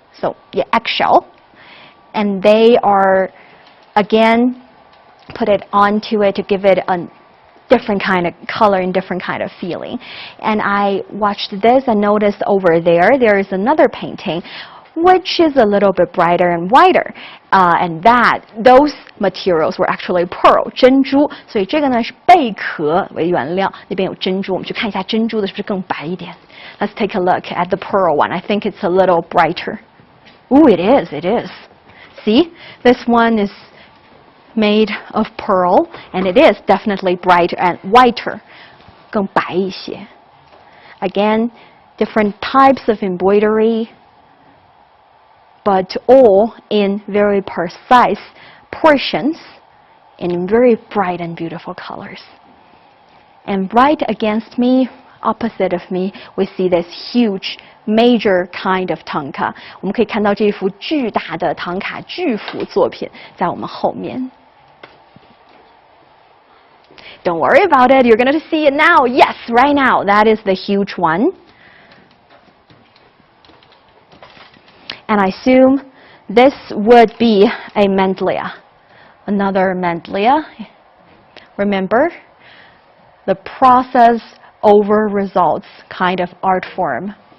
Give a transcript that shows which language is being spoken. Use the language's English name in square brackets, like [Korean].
[English] So yeah, eggshell. And they are, again, put it onto it to give it a different kind of color and different kind of feeling. And I watched this and noticed over there, there is another painting which is a little bit brighter and whiter. And those materials were actually pearl, 珍珠。 [Chinese] 所以这个呢是贝壳为原料，那边有珍珠。我们去看一下珍珠的是不是更白一点。 [English] Let's take a look at the pearl one. I think it's a little brighter. Ooh, it is, it is. See, this one is made of pearl, and it is definitely brighter and whiter, [Chinese] 更白一些. [English] Again, different types of embroidery, but all in very precise portions and in very bright and beautiful colors. And right against me, opposite of me, we see this huge major kind of Thangka. [Chinese] 我们可以看到这幅巨大的唐卡巨幅作品在我们后面。 [English] Don't worry about it. You're going to see it now. Yes, right now. That is the huge one. And I assume this would be a Mandala. Another Mandala. Remember, the process over results kind of art form.